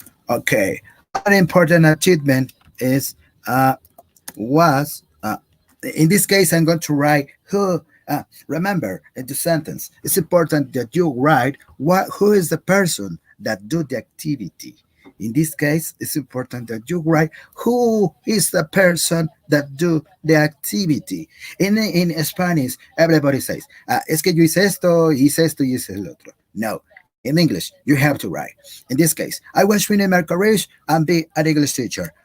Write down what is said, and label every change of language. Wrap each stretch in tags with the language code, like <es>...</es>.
<en>Okay, other important achievement is was in this case I'm going to write who. Remember, in the sentence, it's important that you write who is the person that do the activity. In this case, it's important that you write who is the person that do the activity. In Spanish, everybody says,</en> <es>es que yo hice esto y hice el otro.</es> <en>No, in English, you have to write. In this case, I was finishing my career and be an English teacher.</en>